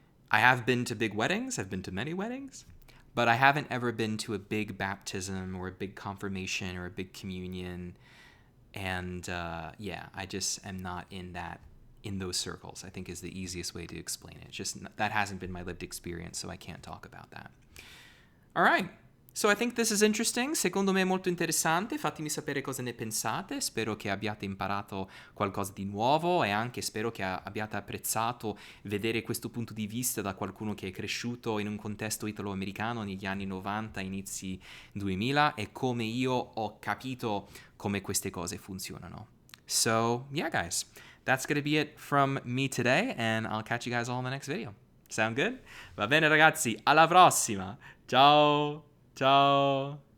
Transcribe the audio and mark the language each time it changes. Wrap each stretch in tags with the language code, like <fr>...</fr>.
<en>I have been to big weddings. I've been to many weddings. But I haven't ever been to a big baptism or a big confirmation or a big communion. And I just am not in those circles, I think is the easiest way to explain it. Just that hasn't been my lived experience, so I can't talk about that. All right. So I think this is interesting.</en> <it>Secondo me è molto interessante. Fatemi sapere cosa ne pensate. Spero che abbiate imparato qualcosa di nuovo e anche spero che abbiate apprezzato vedere questo punto di vista da qualcuno che è cresciuto in un contesto italo-americano negli anni 90, inizi 2000 e come io ho capito come queste cose funzionano.</it> <en>So, yeah, guys. That's going to be it from me today, and I'll catch you guys all in the next video. Sound good?</en> <it>Va bene, ragazzi. Alla prossima. Ciao. Ciao.</it>